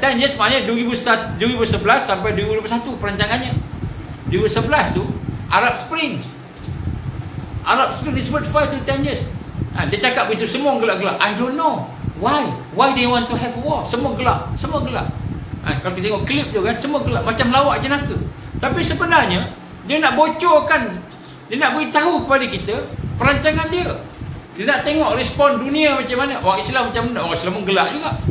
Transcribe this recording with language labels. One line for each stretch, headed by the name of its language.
Malay: 10 years maknanya 2011 sampai 2021 perancangannya. 2011 tu Arab Spring. Arab Spring disebut 5 to 10 years. Dia cakap begitu, semua gelak-gelak.
English: I don't know why they want to have a war.
Malay: Semua gelak, semua gelak. Kalau kita tengok klip tu kan, semua gelak macam lawak jenaka. Tapi sebenarnya dia nak bocorkan, dia nak beritahu kepada kita perancangan dia. Dia nak tengok respon dunia macam mana. Orang Islam macam mana? Orang Islam pun gelak juga.